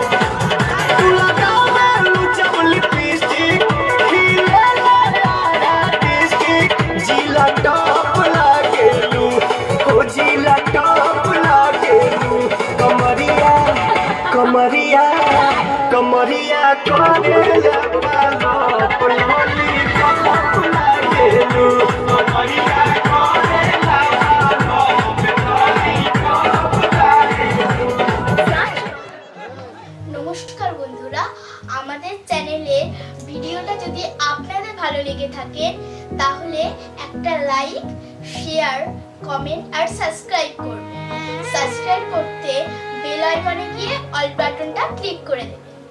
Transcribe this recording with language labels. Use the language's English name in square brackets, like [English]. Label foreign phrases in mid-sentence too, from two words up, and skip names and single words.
[Bhojpuri] तू लगावेलू जब लिपस्टिक खिलेला तारा डिस्टिक जिला टॉप लागेलू हो जिला टॉप लागेलू कमरिया कमरिया कमरिया करेला लॉलीपॉप लागेलू कमरिया करेला लॉलीपॉप लागेलू। [Bangla] নমস্কার বন্ধুরা, আমাদের চ্যানেলে ভিডিওটা যদি আপনাদের ভালো লেগে থাকে তাহলে একটা [English] like, share, comment [Bangla] আর সাবস্ক্রাইব করবেন। সাবস্ক্রাইব করতে [English] bell icon [Bangla] গিয়ে [English] all button [Bangla] ক্লিক করে দেবেন।